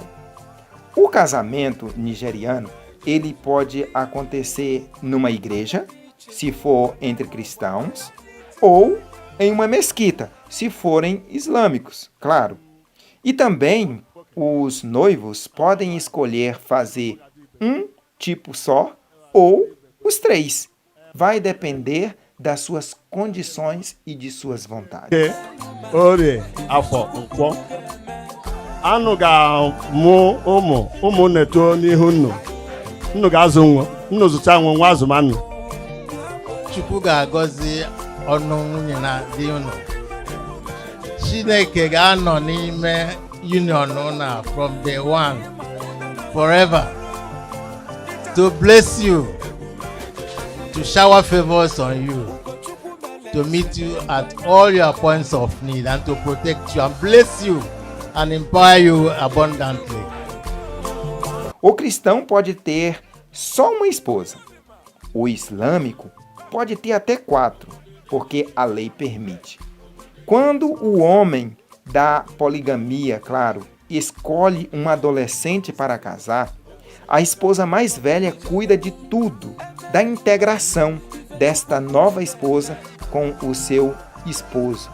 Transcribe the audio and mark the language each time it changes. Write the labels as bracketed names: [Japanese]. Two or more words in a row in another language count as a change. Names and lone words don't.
[Portuguese] O casamento nigeriano, ele pode acontecer numa igreja, se for entre cristãos, ou em uma mesquita, se forem islâmicos, claro. E também os noivos podem escolher fazer um tipo só ou os 3. Vai depender das suas condições e de suas vontades. [Igbo] Orie afọ nkwọ anụ ga-amụ ụmụ na-eto n'ihu nnu ga-azụ nwa nnu zụta nwa azụmanụ. Chukwu ga-agọzi ọnụ nwunye na di unu. Chineke ga-anọ n'ime union unu [English] from day one forever to bless you, to shower favors on you, to meet you at all your points of need, and to protect you and bless you and empower you abundantly. [Portuguese] O cristão pode ter só uma esposa. O islâmico pode ter até 4, porque a lei permite. Quando o homem da poligamia, claro, escolhe um adolescente para casar, a esposa mais velha cuida de tudo, da integração desta nova esposa com o seu esposo.